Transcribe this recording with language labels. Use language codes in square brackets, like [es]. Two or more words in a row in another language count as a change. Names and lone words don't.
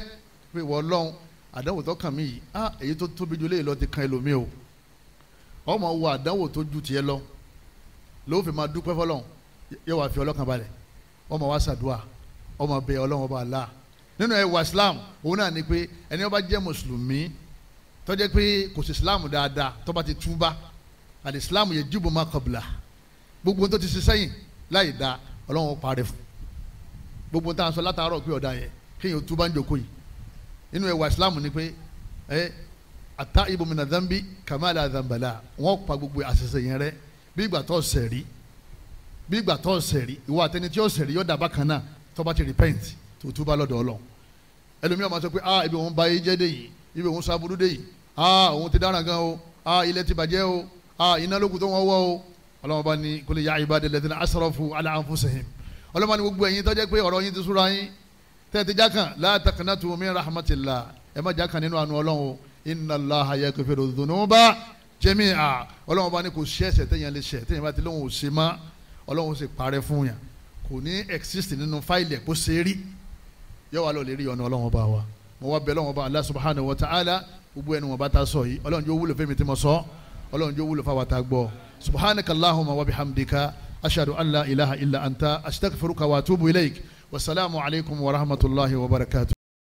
[yo] pé wọ́n lọ́hùn àdánwò tó kàn mí yìí èyí tó tóbi jù léyìí lọ ti kan ẹlòmíì o ọmọ wo àdánwò tó ju tiẹ̀ lọ ló fi máa dúpẹ́ fọlọ́hùn yóò wá fi ọlọ́kàn balẹ̀ ọmọ wa ṣàdúrà ọmọ bẹ Ọlọ́run ọba Allah nínú ẹwà Islam òun náà ni pé ẹni ó bá jẹ́ mùsùlùmí tó jẹ́ pé kò sí Islam dáadáa tó bá ti túbá àti [ar] الإسلام يجب ما قبله [yo] gbogbo tó ti ṣe sẹ́yìn láì da Ọlọ́run parẹ́ fún gbogbo tá à ń sọ látàárọ̀ pé ọ̀dà yẹn kéèyàn túbá ń jòkó yìí nínú ẹwà Islam ni pé [ar] التائب من الذنب كمن لا ذنب له [yo] wọ́n pa gbogbo àṣìṣe yẹn rẹ́ bí ìgbà tó ṣẹ̀rí ìwọ àtẹni tí ó ṣẹ̀rí yóò dàbá kan náà tó bá ti repent tó túbá lọ́dọ̀ Ọlọ́run ẹlòmíràn máa sọ pé ibi òun ba yé jẹ́ dé yìí ibi òun sábúrú dé yìí òun ti dáràn gan o ilẹ̀ ti bàjẹ́ o iná lókun tó wọ́n wọ́ o Ọlọ́run bá ní [ar] قل يا عبادي الذين أسرفوا على أنفسهم [yo] Ọlọ́run bá ní gbogbo ẹ̀yin tó jẹ́ pé ọ̀rọ̀ yín ti súra yín tẹ́tí jákàn [ar] لا تقنطوا من رحمة الله [yo] ẹ má jákàn nínú àánú Ọlọ́run o [ar] إن الله يغفر الذنوب جميعا [yo] Ọlọ́run bá ní kò ṣe ẹ̀ṣẹ̀ téèyàn lè ṣẹ̀ téèyàn bá ti lóhùn ò ṣe má Ọlọ́run sì parẹ́ fún yàn kò ní exist nínú fáìlì ẹ̀ kó ṣe rí yóò wá lọ lè rí ọ̀nà Ọlọ́run bá wa mo wá bẹ̀ Ọlọ́run bá [ar] الله سبحانه وتعالى [yo] gbogbo ẹnu wọn bá ta sọ yìí Ọlọ́run yóò wúlò fẹ́mi tí mo sọ Ọlọ́run yóò wúlò fáwọn ta gbọ́ [ar] سبحانك اللهم وبحمدك أشهد أن لا إله إلا أنت أستغفرك وأتوب إليك والسلام عليكم ورحمة الله وبركاته.